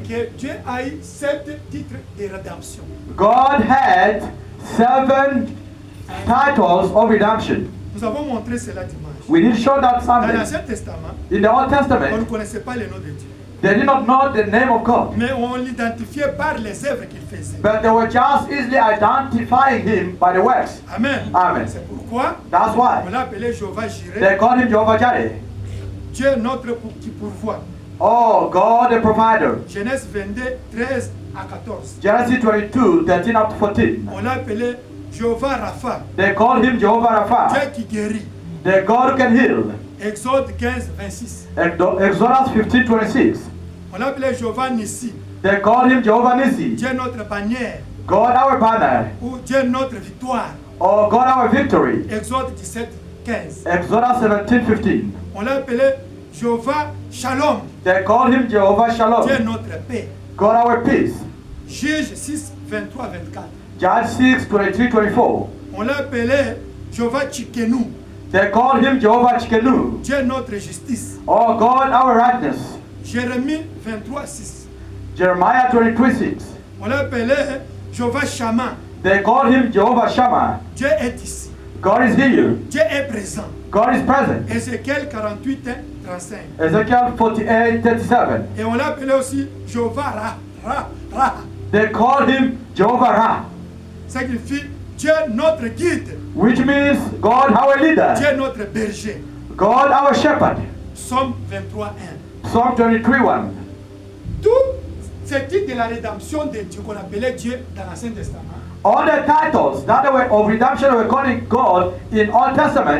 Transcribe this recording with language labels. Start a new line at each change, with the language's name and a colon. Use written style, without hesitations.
French: que Dieu a eu 7 titres de rédemption.
English: God had 7 titles of redemption.
French: Nous avons montré cela dimanche.
English: We did show that
French: Dans
English: Sunday.
French: l'Ancien Testament,
English: In the Old
French: on ne
English: Testament,
French: connaissait pas le nom de Dieu.
English: they did not know the name of God,
French: Mais on l'identifiait par les œuvres qu'il faisait.
English: but they were just easily identifying him by the works.
French: Amen.
English: Amen.
French: C'est pourquoi
English: That's
French: on
English: why
French: l'a appelé Jéhovah Jireh,
English: they called him Jehovah Jireh.
French: Dieu notre qui pourvoit.
English: Oh, God the provider.
French: Genèse 22, 13 à 14.
English: Genesis 22, 13 up to 14.
French: On l'a appelé Jéhovah Rapha,
English: They called him Jehovah Rapha,
French: Dieu qui guérit.
English: the God who can heal.
French: Exode 15, 26.
English: Exodus 15, 26.
French: On l'a appelé Jéhovah Nissi,
English: They called him Jehovah Nissi,
French: Dieu notre bannière,
English: God our banner,
French: ou Dieu notre victoire.
English: or God our victory.
French: Exode 17, 15.
English: Exodus 17, 15.
French: On l'a appelé Jéhovah Shalom,
English: They called him Jehovah
French: Dieu
English: Shalom,
French: notre paix.
English: God our peace.
French: Juge 6, 23, 24.
English: Judge 6, 23, 24.
French: On l'a appelé Jéhovah Tchikenu,
English: They called him Jehovah Chikenu,
French: Dieu notre justice.
English: or God our rightness.
French: Jérémie 23, 6.
English: Jeremiah 23, 6.
French: On l'a appelé Jéhovah Shammah,
English: They called him Jehovah Shammah,
French: Dieu est ici.
English: God is here,
French: Dieu est présent.
English: God is present.
French: Ézéchiel 48, 35.
English: Ezekiel 48, 37.
French: Et on l'a appelé aussi Jéhovah Ra.
English: They called him Jehovah Ra,
French: Ça signifie Dieu notre guide,
English: which means God our leader,
French: Dieu notre berger.
English: God our shepherd.
French: Psaume 23, 1.
English: Psalm 23, 1.
French: Tout ce titre de la rédemption de Dieu qu'on appelait Dieu dans l'Ancien Testament,
English: All the titles that were of redemption were calling God in Old Testament,